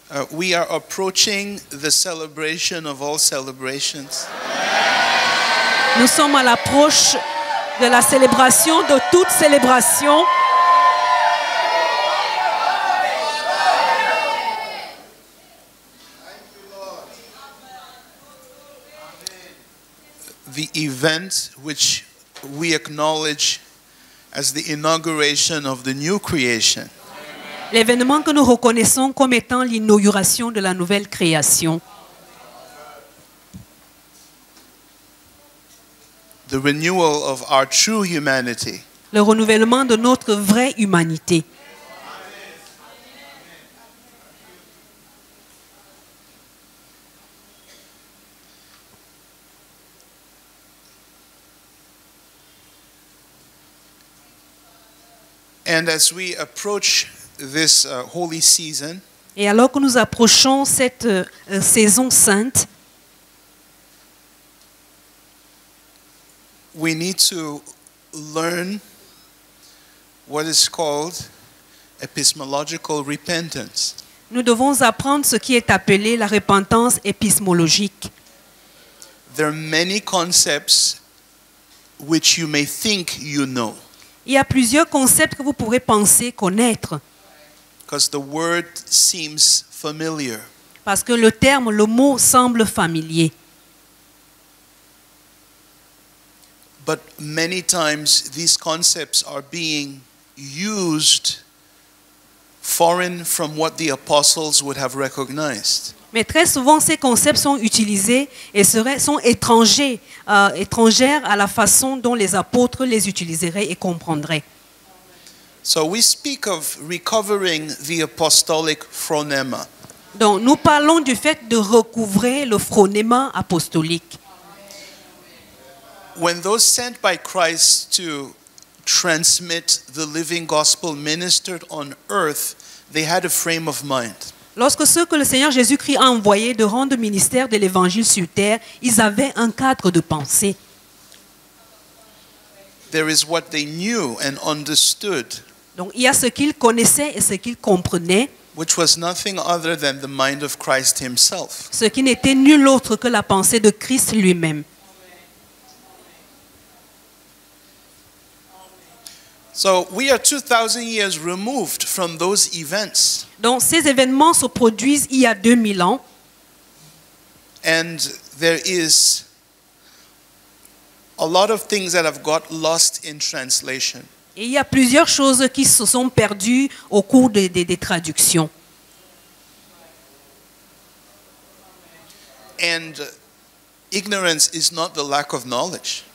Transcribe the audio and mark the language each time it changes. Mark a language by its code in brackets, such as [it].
[en] we are approaching the celebration of all celebrations. [fr] nous sommes à l'approche de la célébration de toute célébration. [en] The event which we acknowledge as the inauguration of the new creation. [fr] L'événement que nous reconnaissons comme étant l'inauguration de la nouvelle création. [en] The renewal of our true humanity. [fr] Le renouvellement de notre vraie humanité. [en] And as we approach this holy season, [fr] Et alors que nous approchons cette saison sainte, [en] we need to learn what is called epistemological repentance. [fr] nous devons apprendre ce qui est appelé la repentance épistémologique. [en] There are many concepts which you may think you know, [fr] Il y a plusieurs concepts que vous pourrez penser connaître, [en] because the word seems familiar. [fr] parce que le mot semble familier. [en] But many times these concepts are being used foreign from what the apostles would have recognized. [fr] Mais très souvent, ces concepts sont utilisés et sont étrangers à la façon dont les apôtres les utiliseraient et comprendraient. [en] So we speak of recovering the apostolic phronema. [fr] Donc, nous parlons du fait de recouvrer le phronéma apostolique. [en] When those sent by Christ to transmit the living gospel ministered on earth, they had a frame of mind. [fr] Lorsque ceux que le Seigneur Jésus-Christ a envoyés de rendre ministère de l'évangile sur terre, ils avaient un cadre de pensée. [en] There is what they knew and understood, [fr] Donc, il y a ce qu'ils connaissaient et ce qu'ils comprenaient, [en] which was nothing other than the mind of Christ himself. [fr] ce qui n'était nul autre que la pensée de Christ lui-même. [en] So we are 2,000 years removed from those events. [fr] Donc, ces événements se produisent il y a 2000 ans. [en] And there is a lot of things that have got lost in translation. [fr] Et il y a plusieurs choses qui se sont perdues au cours des traductions. [en] And ignorance is not the lack of knowledge.